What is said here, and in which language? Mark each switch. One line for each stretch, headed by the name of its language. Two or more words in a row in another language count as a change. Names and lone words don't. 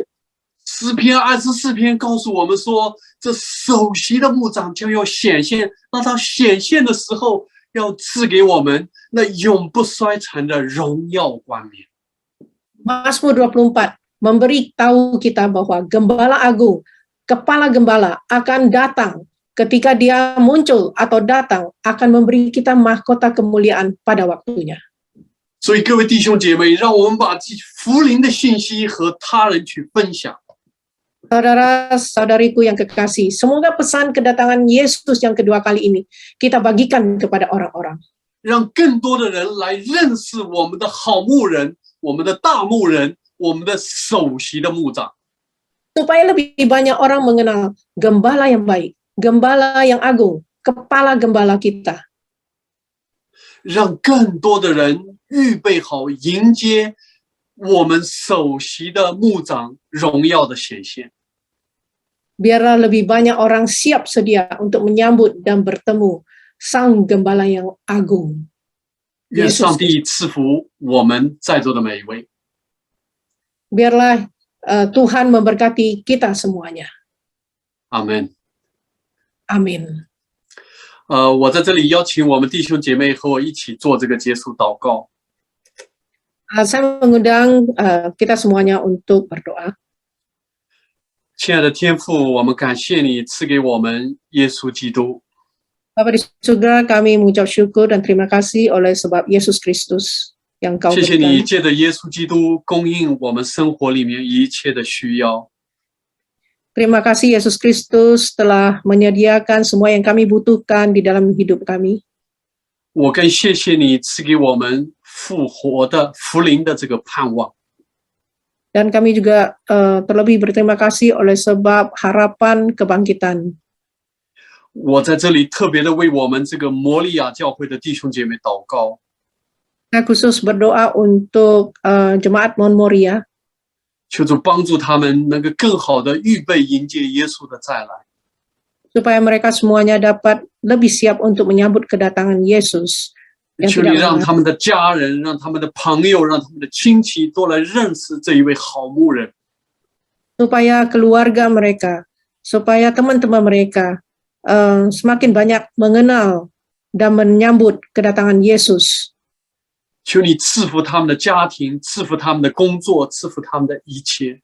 Chinese: 诗篇24篇告诉我们说，这首席的牧长将要显现，当他显现的时候，要赐给我们那永不衰残的荣耀冠冕。
Indonesian: Mazmur 24 memberitahu kita bahwa Gembala Agung, Kepala Gembala akan datang. Ketika dia muncul atau datang, akan memberi kita mahkota kemuliaan pada waktunya.
Chinese: 所以各位弟兄姐妹，让我们把福音的信息和他人去分享。
Indonesian: Saudara-saudariku yang kekasih, semoga pesan kedatangan Yesus yang kedua kali ini kita bagikan kepada orang-orang.
Chinese: 让更多的人来认识我们的好牧人，我们的大牧人，我们的首席的牧长。
Indonesian: Supaya lebih banyak orang mengenal Gembala yang baik, Gembala yang agung, Kepala Gembala kita.
Chinese: 让更多的人预备好迎接我们首席的牧长荣耀的显现。
Indonesian: Biarlah lebih banyak orang siap sedia untuk menyambut dan bertemu Sang Gembala yang agung.
Chinese: 愿上帝赐福我们在座的每一位。
Indonesian: Biarlah Tuhan memberkati kita semuanya.
Chinese: 阿门。
Indonesian: Amin.
Chinese: 我在这里邀请我们弟兄姐妹和我一起做这个结束祷告。
Indonesian: Saya mengundang kita semuanya untuk berdoa.
Chinese: 亲爱的天父，我们感谢你赐给我们耶稣基督。
Indonesian: Bapa di surga, kami mengucap syukur dan terima kasih oleh sebab Yesus Kristus yang Kau
Chinese: 谢谢你
Indonesian: berikan.
Chinese: 借着耶稣基督供应我们生活里面一切的需要。
Indonesian: Terima kasih Yesus Kristus telah menyediakan semua yang kami butuhkan di dalam hidup kami.
Chinese: 我更谢谢你赐给我们复活的福临的这个盼望。
Indonesian: Dan kami juga terlebih berterima kasih oleh sebab harapan kebangkitan.
Chinese: 我在这里特别的为我们这个摩利亚教会的弟兄姐妹祷告。
Indonesian: Saya khusus berdoa untuk Jemaat Mount Moriah,
Chinese: 求主帮助他们能够更好的预备迎接耶稣的再来。
Indonesian: supaya mereka semuanya dapat lebih siap untuk menyambut kedatangan Yesus.
Chinese: 求你让他们的家人、让他们的朋友、让他们的亲戚都来认识这一位好牧人。
Indonesian: Supaya keluarga mereka, supaya teman-teman mereka semakin banyak mengenal dan menyambut kedatangan Yesus.
Chinese: 求你赐福他们的家庭，赐福他们的工作，赐福他们的一切。